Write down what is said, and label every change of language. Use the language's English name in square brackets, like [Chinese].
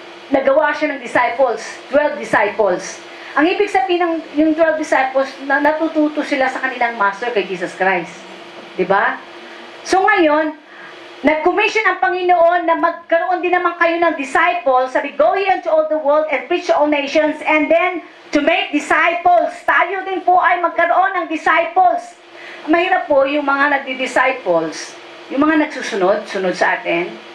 [Filipino] Nagawa siya ng disciples, 12 disciples. Ang ibig sabihin ng yung 12 disciples, na natututo sila sa kanilang master kay Jesus Christ. 'Di ba? So ngayon, nag-commission ang Panginoon na magkaroon din naman kayo ng disciples. Sabi, [English] go ye into all the world and preach to all nations, and then to make disciples. [Filipino] Tayo din po ay magkaroon ng disciples. Mahirap po yung mga nagdi-disciples, yung mga nagsusunod sa atin.